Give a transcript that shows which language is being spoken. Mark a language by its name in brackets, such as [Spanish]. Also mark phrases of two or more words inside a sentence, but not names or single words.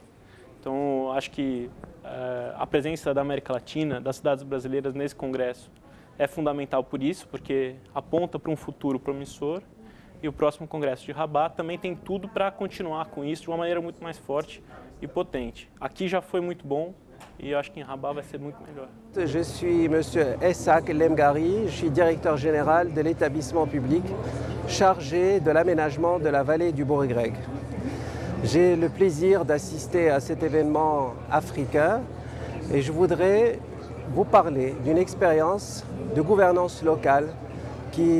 [Portuguese] Então, acho que a presença da América Latina, das cidades brasileiras nesse congresso é fundamental por isso, porque aponta para um futuro promissor, e o próximo congresso de Rabat também tem tudo para continuar com isso de uma maneira muito mais forte e potente. Aqui já foi muito bom, [French] et je pense qu'en Rabat va être beaucoup meilleur. Je suis M. Essak Lemgari, je suis directeur général de l'établissement public chargé de l'aménagement de la vallée du Bourg-Greg. J'ai le plaisir d'assister à cet événement africain et je voudrais vous parler d'une expérience de gouvernance locale qui